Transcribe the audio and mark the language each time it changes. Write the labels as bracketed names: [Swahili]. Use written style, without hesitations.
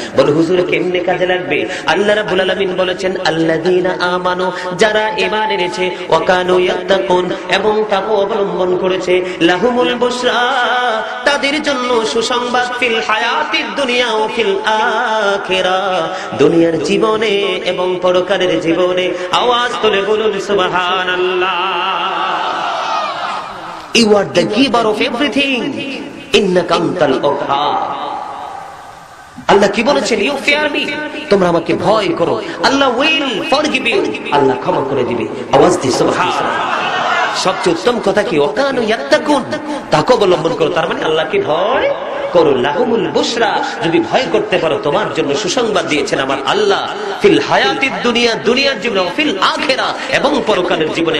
[Bangla] বলো হুজুর কেমনে কাজে লাগবে? আল্লাহ রাব্বুল আলামিন বলেছেন [Arabic] আল্লাযীনা আমানু, [Bangla] যারা ঈমান এনেছে, [Arabic] ওয়া কানু ইয়াত্তাকুন, [Bangla] এবং তাকওয়া অবলম্বন করেছে, [Arabic] লাহুমুল বুশরা, [Bangla] তাদের জন্য সুসংবাদ, [Arabic] ফিল হায়াতিদ দুনিয়া ও ফিল আখিরাহ, [Bangla] দুনিয়ার জীবনে এবং পরকালের জীবনে। আওয়াজ তুলে বলুন সুবহানাল্লাহ। [English] You are the giver of everything. [Arabic] ইন্নাকা আনতাল ওয়াহ্হাব। [Bangla] আল্লাহ কি বলেছেন? [English] you fear me, [Bangla] তোমরা আমাকে ভয় করো, [English] Allah will forgive you, [Bangla] আল্লাহ ক্ষমা করে দিবে। আওয়াজ দিয়ে সুবহানাল্লাহ। সবচেয়ে উত্তম কথা কি? [Arabic] ওয়াকানু ইয়াত্তাকুন, [Bangla] তাকওয়া অবলম্বন করো, তার মানে আল্লাহকে ভয় করো। [Arabic] লাহুমুল বুশরা, [Bangla] যদি ভয় করতে পারো তোমার জন্য সুসংবাদ দিয়েছেন আমার আল্লাহ, [Arabic] ফিল হায়াতিদ দুনিয়া, [Bangla] দুনিয়ার জীবনে, [Arabic] ফিল আখিরাহ, [Bangla] এবং পরকালের জীবনে।